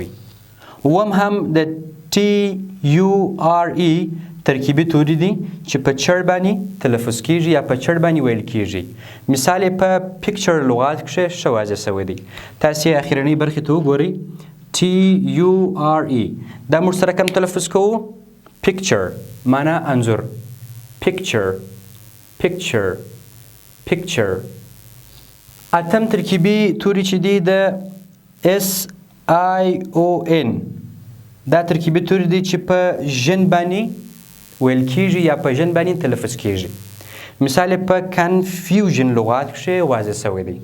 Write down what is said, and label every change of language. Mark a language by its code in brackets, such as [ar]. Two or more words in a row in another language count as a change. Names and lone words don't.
[ps] اووم هم د [en] T U R E [ps] ترکیبي توري دي چې په چر باندې تلفظ کیږي یا په چر باندې ویل کیږي. مثال په پکچر لغات کې ښه واضح شوی دی. تاسو اخرنۍ برخې ته وګورئ، [en] T U R E. [ps] دا موږ سره کوم تلفظ کوو؟ پکچر، معنا انځور. [en] پکچر، picture, picture. [ps] اتم ترکیبي توري چې دی د [en] S I O N. [ps] دا ترکیبي توري دی چې په ژن باندې ویل کیږي یا په ژن باندې تلفظ کیږي. مثال په کنفیوژن لغات کې واضح شوی دی.